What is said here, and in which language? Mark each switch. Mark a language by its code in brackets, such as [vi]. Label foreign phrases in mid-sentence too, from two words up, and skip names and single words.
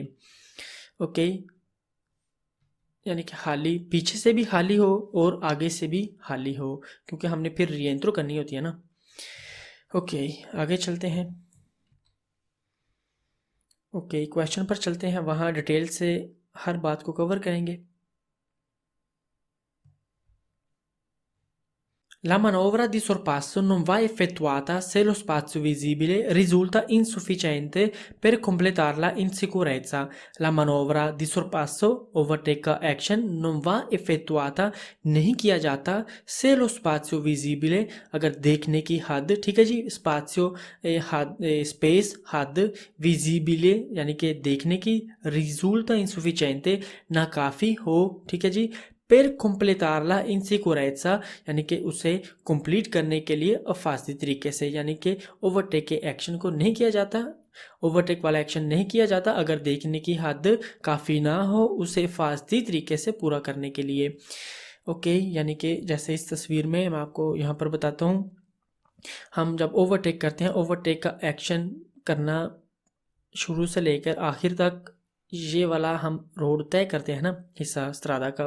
[ur] اوکے، یعنی کہ خالی پیچھے سے بھی خالی ہو اور آگے سے بھی خالی ہو، کیونکہ ہم نے پھر ری اینٹرو کرنی ہوتی ہے نا. اوکے، آگے چلتے ہیں. اوکے، کوئسچن پر چلتے ہیں، وہاں ڈیٹیل سے ہر بات کو کور کریں گے. [it] La manovra di sorpasso non va effettuata se lo spazio visibile risulta insufficiente per completarla in sicurezza. La manovra di sorpasso, [en] overtake action, [it] non va effettuata, [ur] نہیں کیا جاتا [it] se lo spazio visibile, [ur] اگر دیکھنے کی حد, ٹھیک ہے جی، سپاتیو سپیس حد، ویزیبلے یعنی کہ دیکھنے کی, [it] risulta insufficiente [ur] ناکافی ہو، ٹھیک ہے جی, [it] per completarla in sicurezza, [ur] یعنی کہ اسے کمپلیٹ کرنے کے لیے حفاظتی طریقے سے، یعنی کہ اوورٹیک کے ایکشن کو نہیں کیا جاتا، اوورٹیک والا ایکشن نہیں کیا جاتا اگر دیکھنے کی حد کافی نہ ہو اسے حفاظتی طریقے سے پورا کرنے کے لیے. اوکے، یعنی کہ جیسے اس تصویر میں میں آپ کو یہاں پر بتاتا ہوں، ہم جب اوورٹیک کرتے ہیں، اوورٹیک کا ایکشن کرنا شروع سے لے کر آخر تک، یہ والا ہم روڈ طے کرتے ہیں نا حصہ سترادا کا.